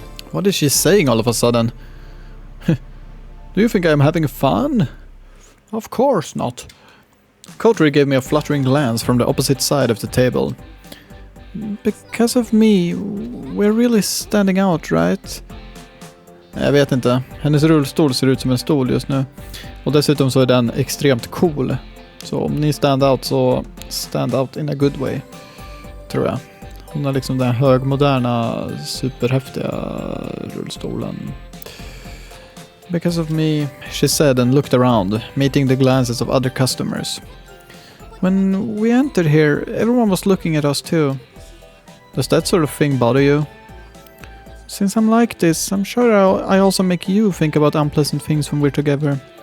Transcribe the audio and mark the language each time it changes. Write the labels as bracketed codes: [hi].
[en] What is she saying all of a sudden? Do you think I'm having fun? Of course not. Kotori gave me a fluttering glance from the opposite side of the table. Because of me, we're really standing out, right? [sv] Jag vet inte. Hennes rullstol ser ut som en stol just nu. Och dessutom så är den extremt cool. Så om ni [en] stand out [sv] så [en] stand out in a good way. [sv] Tror jag. Hon har liksom den högmoderna, superhäftiga rullstolen. [en] Because of me, she said and looked around, meeting the glances of other customers. When we entered here, everyone was looking at us too. Does that sort of thing bother you? Since I'm like this, I'm sure I also make you think about unpleasant things when we're together.